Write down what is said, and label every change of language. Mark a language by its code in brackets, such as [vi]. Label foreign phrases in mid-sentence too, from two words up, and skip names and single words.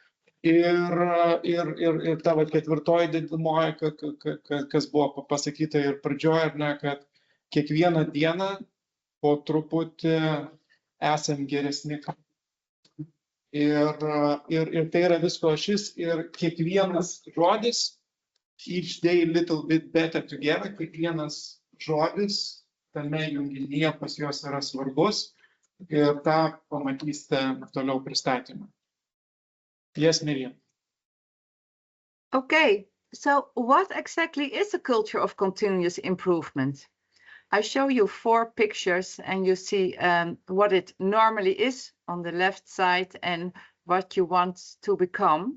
[lt] Ir ta 4 dedamoji, kas buvo pasakyta ir pradžioje, kad kiekvieną dieną po truputį esam geresni. Ir tai yra visko ašis ir kiekvienas žodis, [en] each day little bit better together, [lt] kiekvienas žodis tame junginyje pas juos yra svarbus ir tą pamatysite toliau pristatymą. [en] Yes, Miriam. Okay, so what exactly is a culture of continuous improvement? I show you 4 pictures and you see what it normally is on the left side and what you want to become.